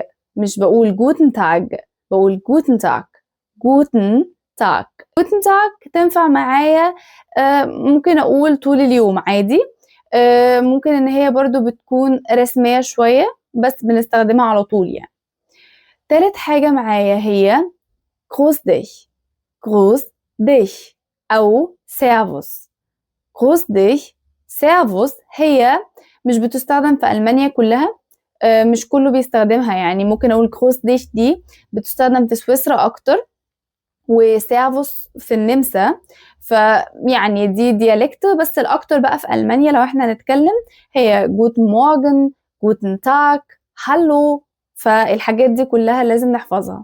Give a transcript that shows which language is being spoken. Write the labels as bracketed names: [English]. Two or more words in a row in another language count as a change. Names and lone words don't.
[Arabic] مش بقول [German] Guten Tag, [Arabic] بقول [German] Guten Tag. Guten Tag. Guten Tag [Arabic] تنفع معايا. ممكن أقول طول اليوم عادي. ممكن إن هي برضو بتكون رسمية شوية بس بنستخدمها على طول يعني. تالت حاجة معايا هي [German] groß dich. groß dich أو سيرفوس. groß dich. [Arabic] سيرفوس هي مش بتستخدم في ألمانيا كلها. مش كله بيستخدمها، يعني ممكن أقول [German] groß dich [Arabic] دي بتستخدم في سويسرا أكتر، وسيرفوس في النمسا. فيعني دي ديالكت، بس الأكتر بقى في ألمانيا لو احنا نتكلم هي [German] Guten Morgen, Guten Tag, Hallo. [Arabic] فالحاجات دي كلها لازم نحفظها.